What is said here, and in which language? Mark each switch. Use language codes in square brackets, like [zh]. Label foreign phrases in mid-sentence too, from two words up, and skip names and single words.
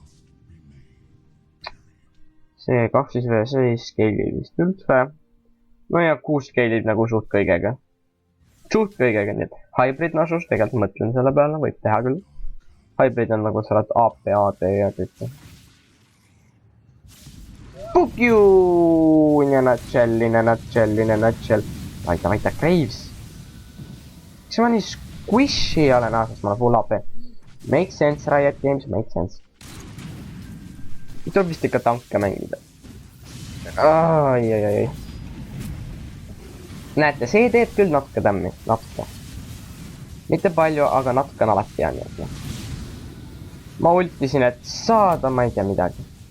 [et] See 2v6 scale vist üldse. No ja 6 scale nagu suht kõigega. Suht kõigega, nii et hybrid Nasus, tegelikult mõtlen selle peale, võib teha küll. Hybrid on nagu sa oled AP, AD ja kõik. [en] Fuck you! In a nutshell. [et] Vaita, Graves. Miks ma nii squishy olen, sest ma olen [en] full AP. Make sense, Riot Games, make sense. [et] Tuleb vist ikka tanke mängida. Ai. Näete, see teeb küll natuke tämmi, natuke. Mitte palju, aga natuke on alati jäänud, jah. Ma ultisin, et saada, ma ei tea midagi.